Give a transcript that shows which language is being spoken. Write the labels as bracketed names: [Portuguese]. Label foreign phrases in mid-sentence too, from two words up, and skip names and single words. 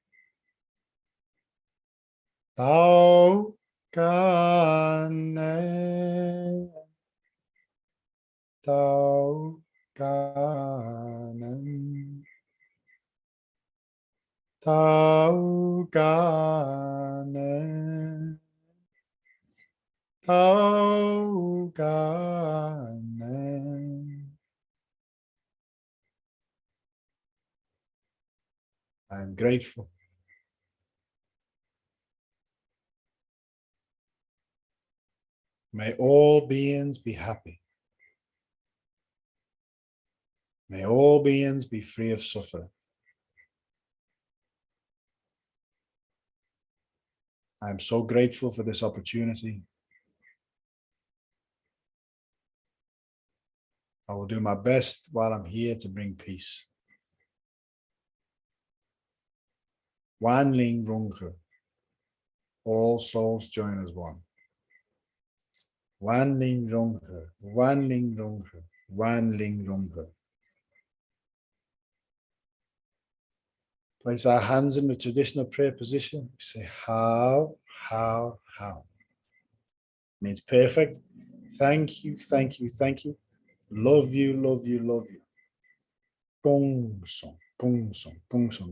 [English] Tao Ganen, Tao Ganen, Tao Ganen, Tao Ganen. I'm grateful. May all beings be happy. May all beings be free of suffering. I am so grateful for this opportunity. I will do my best while I'm here to bring peace. Wan Ling Runghe. All souls join as one. Wan Ling Runghe. Wan Ling Runghe. Wan Ling Runghe. Place our hands in the traditional prayer position. We say how. Means perfect. Thank you, thank you, thank you. Love you, love you, love you. Gong song, gong song, gong song.